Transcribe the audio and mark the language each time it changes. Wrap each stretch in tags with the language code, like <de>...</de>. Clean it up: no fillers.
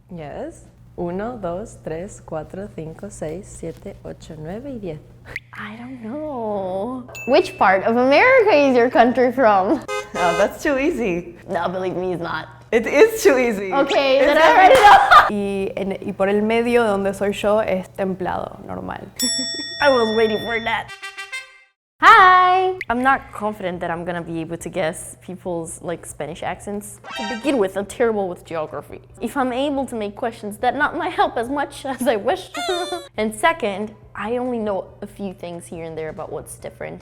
<en>Yes. 1, 2, 3, 4, 5, 6, 7, 8, 9 y 10. I don't know. Which part of America is your country from? Oh, that's too easy. No, believe me, it's not. It is too easy. Okay, then I already know.</en> <es>Y por el medio donde soy yo es templado, normal.</es> <en>I was waiting for that. Hi! I'm not confident that I'm gonna be able to guess people's Spanish accents. To begin with, I'm terrible with geography. If I'm able to make questions, that not might help as much as I wish. And second, I only know a few things here and there about what's different.</en>